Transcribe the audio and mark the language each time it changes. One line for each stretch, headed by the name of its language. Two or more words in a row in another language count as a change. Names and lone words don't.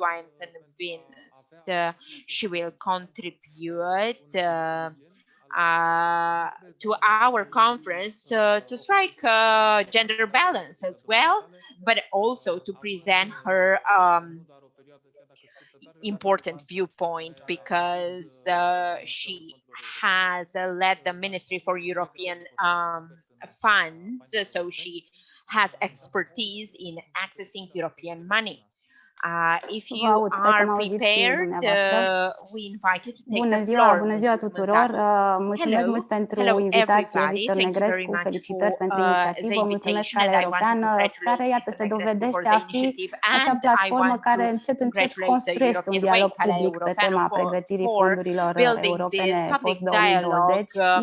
English: I am convinced she will contribute to our conference to strike gender balance as well, but also to present her important viewpoint, because she has led the Ministry for European funds, so she has expertise in accessing European money. If you are prepared, we invite you to take the floor.
Romanian: Bună ziua tuturor! Mulțumesc mult pentru invitație, Victor Negrescu. Felicitări pentru inițiativă. Mulțumesc Calea Europeană, care, iată, se dovedește a fi acea platformă care încet construiește un dialog public pe tema pregătirii fondurilor europene post-2020.